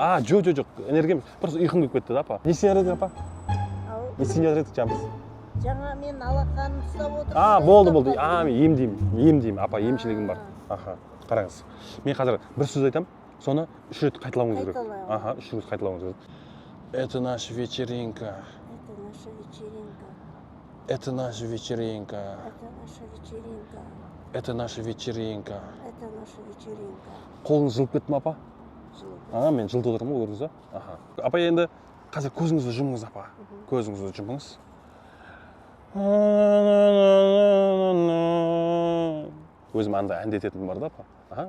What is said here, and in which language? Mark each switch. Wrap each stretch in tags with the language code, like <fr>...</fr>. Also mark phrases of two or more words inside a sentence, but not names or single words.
<kk>Жоқ,</kk> <ru>энергия просто</ru> <kk>ұйқым келіп кетті да апа. Не істеп жатыр апа? Не істеп жатыр jamыз? Жаңа мен алақанын ұстап отырмын. Болды. Мен емдеймін, апа, емшілігім бар. Қараңыз. Мен қазір бір сөз айтамын, соны 3 рет қайталауыңыз керек. 3 рет қайталауыңыз керек.</kk> <ru>Это наша вечеринка. Это наша вечеринка. Это наша вечеринка.</ru> <kk>Қолыңыз жылып кетті ме апа? Жылып. Мен жылтып отырмын ғой, көрдіңіз ба? Апа, енді қазір көзіңізді жұмыңыз апа. Көзіңізді жұмыңыз. Өзім андай әндететінім бар да апа.</kk>